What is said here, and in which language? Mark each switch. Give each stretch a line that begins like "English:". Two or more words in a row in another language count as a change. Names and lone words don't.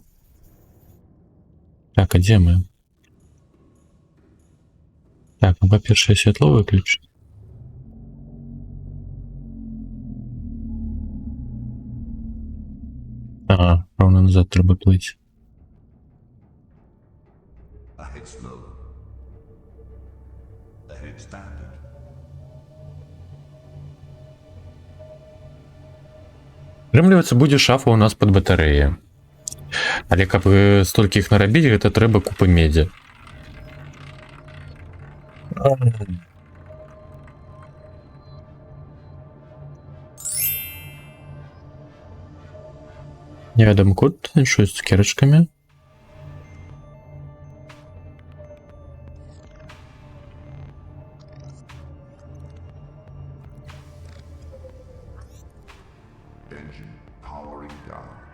Belarusian: Так, а дзе мы? Так, ну, па-першае, святло выключыць. Ага, ровно назад трэба плыць.
English: Ahead slow. Ahead standard.
Belarusian: Атрымліваецца, будзе шафа ў нас пад батарэі. Але каб столькі іх нарабіць, гэта трэба купа медзі. Невядомы код, що з цукерачкамі.
English: Engine powering down.